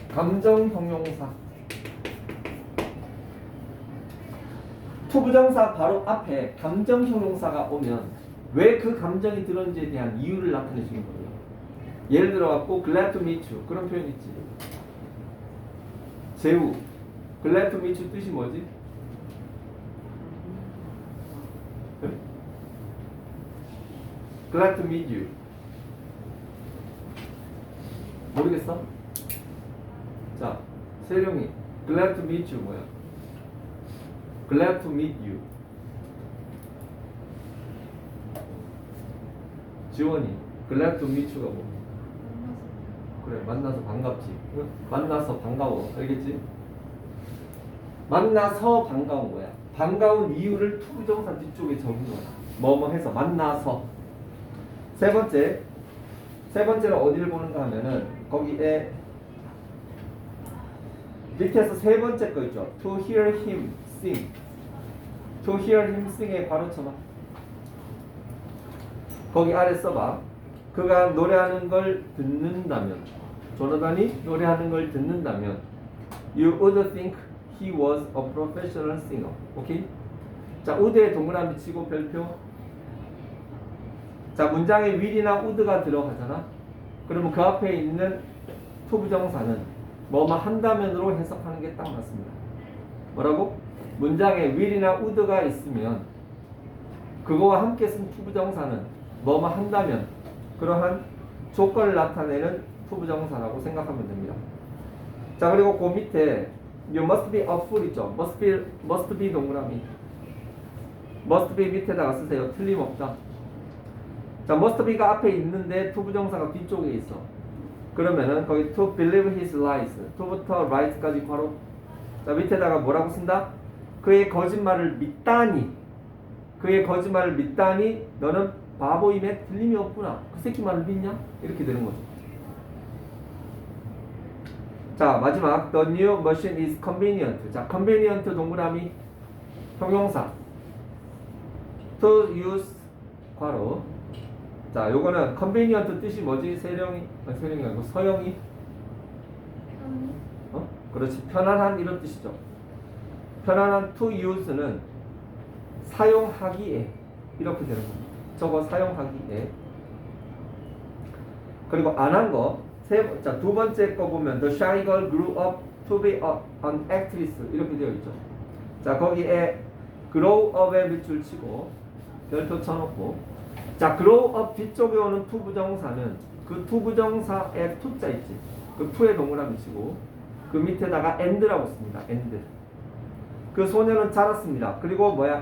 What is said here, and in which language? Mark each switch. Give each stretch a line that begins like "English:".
Korean: 감정 형용사. 투부정사 바로 앞에 감정 형용사가 오면 왜 그 감정이 들었는지에 대한 이유를 나타내 주는 거예요. 예를 들어 갖고 glad to meet you 그런 표현 있지. 재우.
English: glad to meet you 뜻이 뭐지? glad to meet you.
Korean: 모르겠어?
English: 자, 세령이 glad to meet you 뭐야? glad to meet you. 지원이 glad to meet you가 뭐?
Korean: 그래, 만나서 반갑지. 만나서 반가워. 알겠지? 만나서 반가운 거야. 반가운 이유를 투부정사 뒤쪽에 적은 거야. 뭐뭐 해서 만나서. 세 번째는 어디를 보는가 하면은 거기에 밑에서 세 번째 거 있죠.
English: To hear him sing. To hear him sing에 바로 쳐봐.
Korean: 거기 아래 써봐. 그가 노래하는 걸 듣는다면, 조나단이 노래하는 걸 듣는다면, you would think he was a professional singer. 오케이? 자, would에 동그라미 치고 별표. 자, 문장에 will이나 would가 들어가잖아. 그러면 그 앞에 있는 투부정사는 뭐뭐 한다면으로 해석하는 게 딱 맞습니다. 뭐라고? 문장에 will이나 would가 있으면 그거와 함께 쓴 투부정사는 뭐뭐 한다면, 그러한 조건을 나타내는 투부정사라고 생각하면 됩니다. 자, 그리고 그 밑에 you must be a fool 있죠. must be 동그라미. must be 밑에다가 쓰세요. 틀림없다. 자, must be가 앞에 있는데 to 부정사가 뒤쪽에 있어. 그러면은 거기 to believe his lies, to부터 right까지 괄호. 자, 밑에다가 뭐라고 쓴다? 그의 거짓말을 믿다니. 그의 거짓말을 믿다니 너는 바보임에 틀림이 없구나. 그 새끼 말을 믿냐? 이렇게 되는 거죠.
English: 자, 마지막 the new machine is convenient.
Korean: 자, convenient 동그라미 형용사 to use 괄호. 자, 요거는 convenient 뜻이 뭐지? 세령이 아니고 서영이. 그렇지. 편안한 이런 뜻이죠. 편안한 to use는 사용하기에 이렇게 되는 겁니다. 저거 사용하기에. 그리고 안 한 거. 자, 두 번째 거 보면 the shy girl grew up to be an actress 이렇게 되어 있죠. 자, 거기에 grow up에 밑줄 치고 별표 쳐놓고, 자, grow up 뒤쪽에 오는 to 부정사는 그 to 부정사에 to자 있지. 그 to에 동그라미 치고 그 밑에다가 and라고 씁니다. and. 그 소녀는 자랐습니다. 그리고 뭐야?